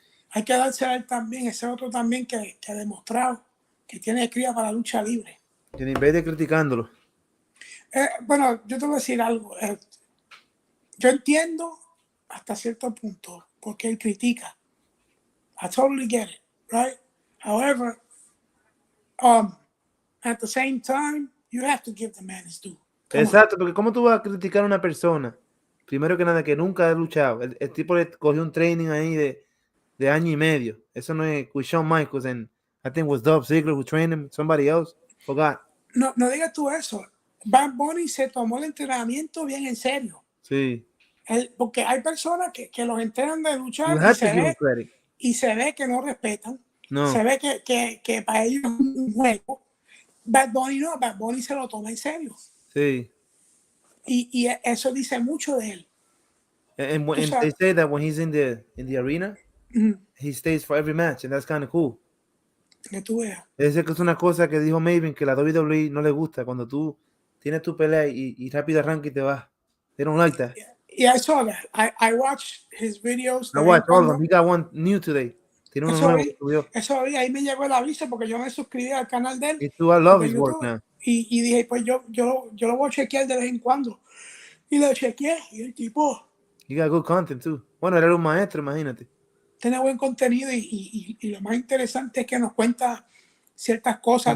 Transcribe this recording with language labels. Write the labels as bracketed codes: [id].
[es] Hay que darse a él también, ese otro también que ha demostrado que tiene cría para la lucha libre. Que en vez de criticándolo. Bueno, yo te voy a decir algo. Yo entiendo hasta cierto punto porque él critica. [en] I totally get it, right? However, at the same time, you have to give the man his due. [es] Exacto, porque ¿cómo tú vas a criticar a una persona? Primero que nada, que nunca ha luchado. El tipo le cogió un training ahí de año y medio. Eso no es [en] with Shawn Michaels and I think was Dolph Ziggler who trained him, somebody else. Forgot. [es] No digas tú eso. Bad Bunny se tomó el entrenamiento bien en serio. Sí. Porque hay personas que los entrenan de [en] You [es] luchar [en] have to give him credit. [es] y se ve que no respetan. No. Se ve que para ellos es un juego. Bad Bunny no, Bad Bunny se lo toma en serio. Sí. Y eso dice mucho de él. [en] And they say that when he's in the arena, he stays for every match, and that's kind of cool. [es] Que tú veas. Es que es una cosa que dijo Maven que la WWE no le gusta cuando tú tienes tu pelea y rápido arranca y te vas. [en] They don't like that. Yeah, I saw that. I watched his videos. I watched all of them. He got one new today. [es] Tiene uno nuevo que subió. Eso ahí me llegó el aviso porque yo me suscribí al canal de él. Y tú, [en] I love his YouTube, work now. [es] y dije, pues yo lo voy a chequear de vez en cuando. Y lo chequeé y el tipo... [en] He got good content too. [es] Bueno, era un maestro, imagínate. tiene buen contenido y lo más interesante es que nos cuenta ciertas cosas.